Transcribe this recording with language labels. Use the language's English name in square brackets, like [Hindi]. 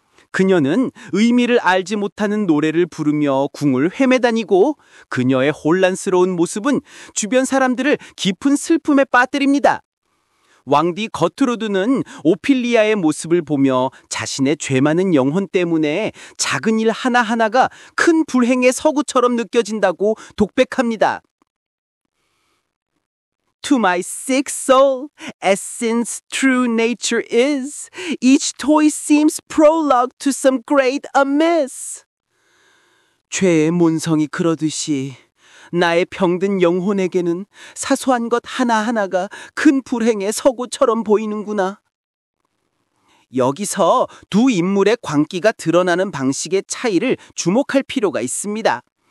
[Korean] 그녀는 의미를 알지 못하는 노래를 부르며 궁을 헤매다니고 그녀의 혼란스러운 모습은 주변 사람들을 깊은 슬픔에 빠뜨립니다. 왕디 거트루드는 오피리아의 모습을 보며 자신의 죄 많은 영혼 때문에 작은 일 하나하나가 큰 불행의 서구처럼 느껴진다고 독백합니다. [English] To my sick soul, as sin's true nature is, each toy seems prologue to some great amiss. [Korean] 죄의 본성이 그러듯이 나의 병든 영혼에게는 사소한 것 하나하나가 큰 불행의 서구처럼 보이는구나. 여기서 두 인물의 광기가 드러나는 방식의 차이를 주목할 필요가 있습니다.